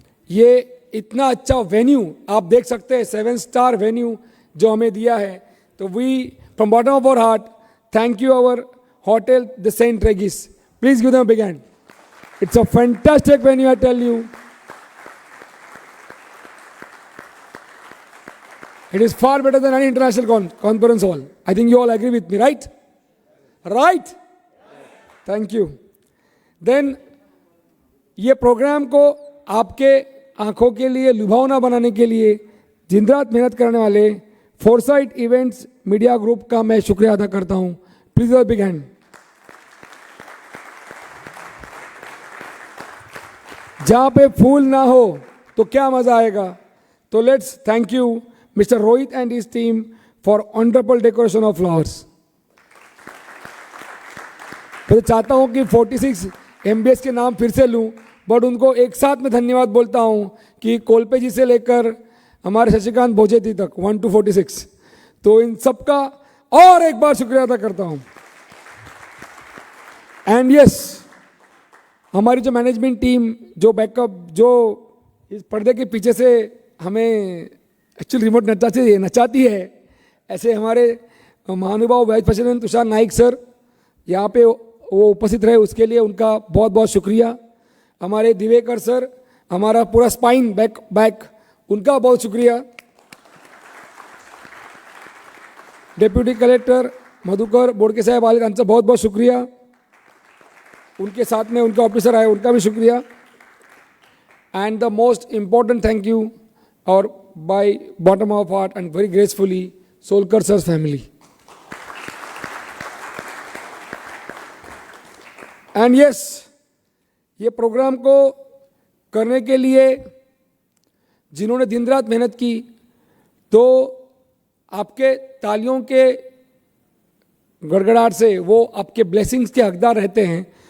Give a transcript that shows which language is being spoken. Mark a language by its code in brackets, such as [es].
[hi] ये इतना अच्छा वेन्यू आप देख सकते हैं, 7 स्टार वेन्यू जो हमें दिया है. [en] तो we from bottom of our heart thank you our hotel the St Regis. Please give them a big hand. It's a fantastic venue, I tell you. It is far better than any international conference hall. I think you all agree with me, right? Right? Thank you. [hi] Then ये programme को आपके आंखों के लिए लुभावना बनाने के लिए दिन रात मेहनत करने वाले फोरसाइट इवेंट्स मीडिया ग्रुप का मैं शुक्रिया अदा करता हूं. Please big hand. जहां पे फूल ना हो तो क्या मजा आएगा. तो [en] Let's thank you Mr. Rohit and his team for wonderful decoration of flowers. [hi] मैं चाहता हूं कि 46 MBS के नाम फिर से लूं, बट उनको एक साथ में धन्यवाद बोलता हूं कि कोलपे जी से लेकर हमारे शशिकांत भोजेती तक 1 to 46. तो इन सबका और एक बार शुक्रिया अदा करता हूं. एंड यस, हमारी जो मैनेजमेंट टीम, जो बैकअप, जो इस पर्दे के पीछे से हमें एक्चुअली रिमोट नचाती है, ऐसे हमारे महानुभाव vice president Tushar Naik sir यहाँ पे वो उपस्थित रहे, उसके लिए उनका बहुत बहुत शुक्रिया. हमारे दिवेकर सर, हमारा पूरा स्पाइन बैक उनका बहुत शुक्रिया. डेप्यूटी कलेक्टर मधुकर बोडके साहब [mr] आले, त्यांचा [hi] बहुत बहुत शुक्रिया. उनके साथ में उनका ऑफिसर आए, उनका भी शुक्रिया. [en] And the most important thank you और by bottom of heart and very gracefully Solkar sir's family. [hi] And yes, ये प्रोग्राम को करने के लिए जिन्होंने दिन रात मेहनत की, तो आपके तालियों के गड़गड़ाहट से वो आपके ब्लेसिंग्स के हकदार रहते हैं.